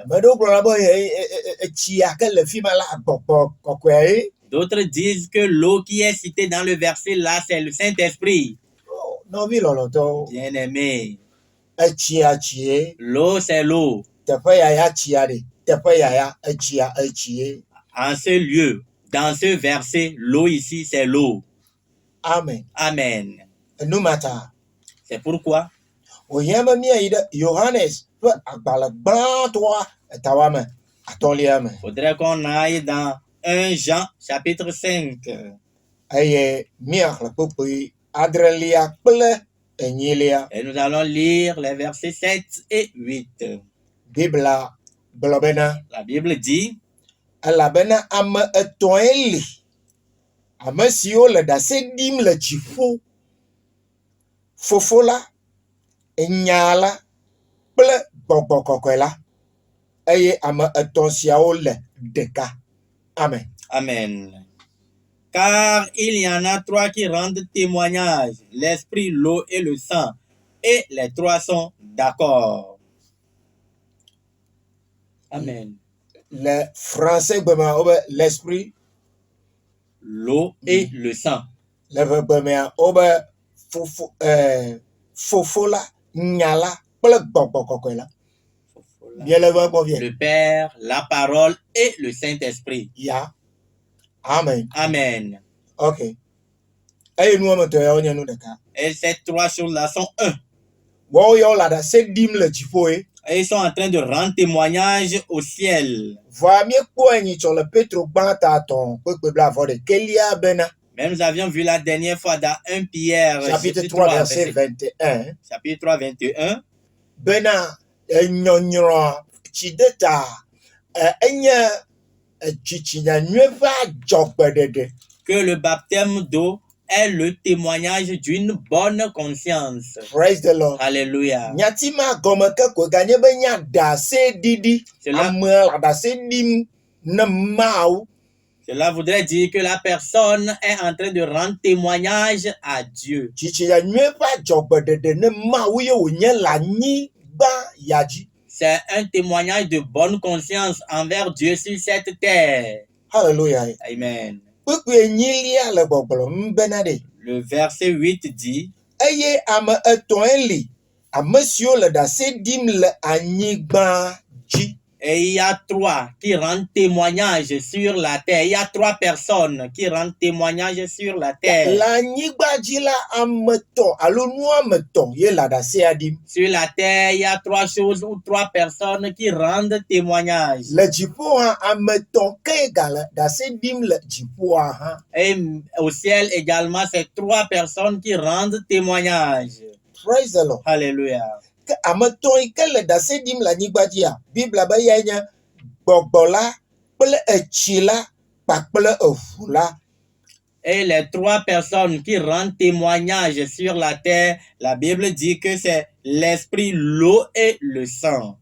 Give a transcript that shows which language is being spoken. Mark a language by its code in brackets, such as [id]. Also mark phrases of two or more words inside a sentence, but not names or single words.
[ee] Ame ɖewo gblɔna be etsi yake le fi ma la gbɔgbɔ kɔkɔe ye. [fr] D'autres disent que l'eau qui est citée dans le verset là, c'est le Saint-Esprit. [ee] Nɔvi lɔlɔtɔwo, [fr] Bien-aimé, [ee] etsia tsie, [fr] l'eau, c'est l'eau. [ee] teƒe yaya tsia ɖe, teƒe yaya etsie. [fr] En ce lieu, dans ce verset, l'eau ici, c'est l'eau. Amen. Amen. [ee] Enumata, [fr] C'est pourquoi [ee] wòhiã be míayi ɖe Yohanes ƒe agbalẽ gbãtɔa etawame atɔ̃lia me. [fr] faudrait qu'on aille dans 1 Jean chapitre 5. [ee] Eye míaxlẽ kpukpui adrelia kple enyilia. [fr] Et nous allons lire les versets 7 et 8. [ee] Bibla gblɔ bena [fr] La Bible dit, [ee] elabena ame etɔ̃e li ame siwo le ɖase ɖim le dziƒo, Fofo la, Nya la kple Gbɔgbɔ Kɔkɔe la, eye ame etɔ̃ siawo le ɖeka. Amen. Amen. [fr] Car il y en a trois qui rendent témoignage, l'esprit, l'eau et le sang, et les trois sont d'accord. Amen. Le français [ee] gbemea wo be l'esprit, [fr] L'eau et le sang. [ee] le gbemea wo be Fofo la, Nya la kple Gbɔgbɔ Kɔkɔe la. Miele be gbɔ vie. [fr] Le Père, la parole et le Saint-Esprit. Ya. Amen. Amen. Ok. [ee] Eye nu wɔme etɔ̃ yawo nye nu ɖeka. [fr] Et ces trois choses-là sont un. [ee] Wɔwo yawo le ɖase ɖim le dziƒo ye. [fr] Et ils sont en train de rendre témoignage au ciel. [ee] Vɔa míekpɔe nyitsɔ le Petro gbãta tɔ̃ kpekpe blaeve-ɖekelia bena. [fr] Mais nous avions vu la dernière fois dans 1 Pierre, Chapitre 3, verset 21. chapitre 3, 21. [ee] Bena nyɔnyrɔ tsi ɖe ta enye tsitsinya nyuie ƒe adzɔgbeɖeɖe. [fr] Que le baptême d'eau est le témoignage d'une bonne conscience. [en] Praise the Lord. [fr] Alléluia. [ee] Nyati ma gɔme ke koe ganye be nya ɖase ɖiɖi. [fr] Cela, [ee] Ame le ɖase ɖim ne Mawu. [fr] cela voudrait dire que la personne est en train de rendre témoignage à Dieu. [ee] Tsitsinya nyuie ƒe adzɔgbeɖeɖe ne Mawu ye wònye le anyigba ya dzi. [fr] C'est un témoignage de bonne conscience envers Dieu sur cette terre. Hallelujah. Amen. [ee] Kpekpe enyilia le gbɔgblɔm bena ɖe. [fr] Le verset 8 dit, [ee] Eye ame etɔ̃e li ame siwo le ɖase ɖim le anyigba dzi. [fr] Et il y a 3 qui rendent témoignage sur la terre. Il y a 3 personnes qui rendent témoignage sur la terre. [ee] Le anyigba dzi la ame etɔ̃ alo nu ame etɔ̃ ye le aɖasea ɖim. [fr] Sur la terre, il y a 3 choses ou 3 personnes qui rendent témoignage. [ee] Le dziƒo hã ame etɔ̃ ke gale ɖase ɖim le dziƒoa hã. [fr] Et au ciel également, c'est 3 personnes qui rendent témoignage. [en] Praise the Lord. [fr] Alléluia. [ee] Ke ame etɔ̃ yi ke le ɖase ɖim le anyigba dzia, Bibla be yae nye gbɔgbɔ la kple etsi la kpakple eʋu la. [fr] Et les 3 personnes qui rendent témoignage sur la terre, la Bible dit que c'est l'esprit, l'eau et le sang.